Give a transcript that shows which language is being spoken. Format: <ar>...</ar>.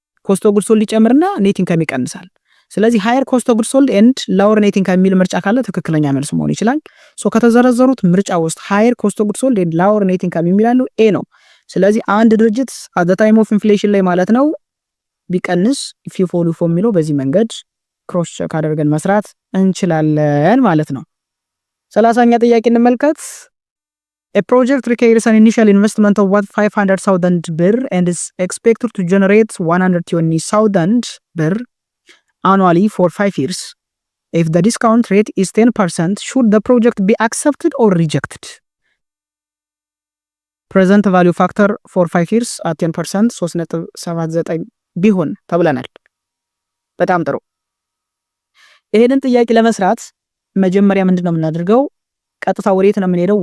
<am>ኮስት ኦፍ ጉድስ ሶልድ ይጨምርና ኔት ኢንካም ይቀንሳል። ስለዚህ ሃየር ኮስት ኦፍ ጉድስ ሶልድ ኤንድ ላወር ኔት ኢንካም የሚል ምርጫ ካለ ትክክለኛ መልስ መሆን ይችላል። ሶ ከተዘረዘሩት ምርጫ ውስጥ ሃየር ኮስት ኦፍ ጉድስ ሶልድ ኤንድ ላወር ኔት ኢንካም የሚላሉ ኤ ነው። ስለዚህ አንድ ድርጅት</am> <en>አት ዘ ታይም ኦፍ ኢንፍሌሽን</en> <am>ላይ ማለት ነው ቢቀንስ ፊፎ ሊፎ የሚለው በዚህ መንገድ ክሮስ ቼክ አድርገን መስራት እንችላለን ማለት ነው። 30ኛ ጥያቄ እንመልከት።</am> <en>A project requires an initial investment of 500,000 ብር and is expected to generate 120,000 ብር annually for 5 years. If the discount rate is 10%, should the project be accepted or rejected? Present value factor for 5 years at 10%</en> <am>3.79 ቢሆን ተብለናል። በጣም ጥሩ። ይሄንን ጥያቄ ለመስራት መጀመሪያ ምንድነው የምናደርገው? ቀጥታ ወዴት ነው የምንሄደው?</am>